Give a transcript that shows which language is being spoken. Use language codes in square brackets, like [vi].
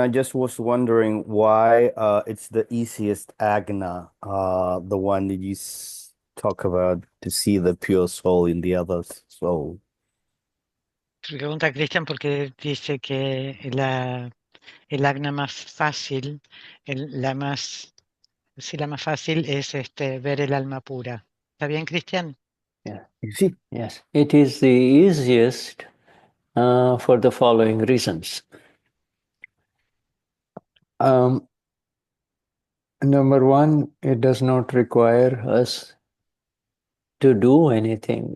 [en] I just was wondering why it's the easiest agna, the one that you talk about to see the pure soul in the other soul. [es] Pregunta Cristian porque dice que el agna más fácil, la más fácil es ver el alma pura. ¿Está bien, Cristian? [en] Yeah. [es] Sí. [en] Yes, it is the easiest for the following reasons. Number one, it does not require us to do anything.